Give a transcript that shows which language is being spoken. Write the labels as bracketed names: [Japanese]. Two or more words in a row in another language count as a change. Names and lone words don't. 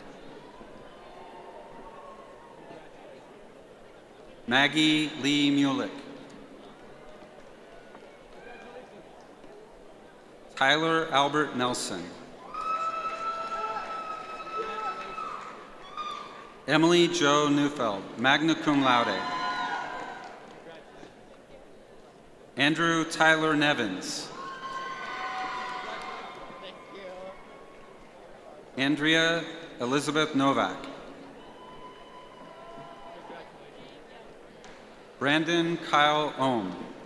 [English] Maggie Lee Mulick. Tyler Albert Nelson. Emily Jo Neufeld, [Latin] magna cum laude. [English] Andrew Tyler Nevins. Andrea Elizabeth Novak. Brandon Kyle Ohm.